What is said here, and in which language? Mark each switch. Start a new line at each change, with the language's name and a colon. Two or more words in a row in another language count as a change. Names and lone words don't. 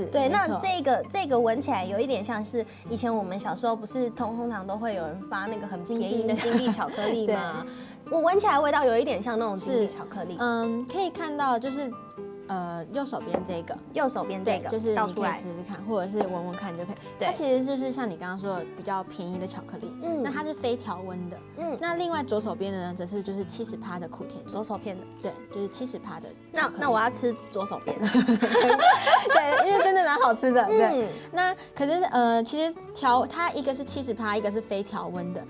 Chinese: 對，那這個聞起來有一點像是以前我們小時候不是通常都會有人發那個很便宜的金幣巧克力嗎？我聞起來味道有一點像那種金幣巧克力。可以看到就是右手邊這個，就是你可以試試看，或者是聞聞看就可以。它其實就是像你剛剛說的比較便宜的巧克力，那它是非調溫的。那另外左手邊的呢，則是就是70%的苦甜，左手邊的，對，就是70%的。那我要吃左手邊的，對，因為真的蠻好吃的。對，那可是其實它一個是70%，一個是非調溫的。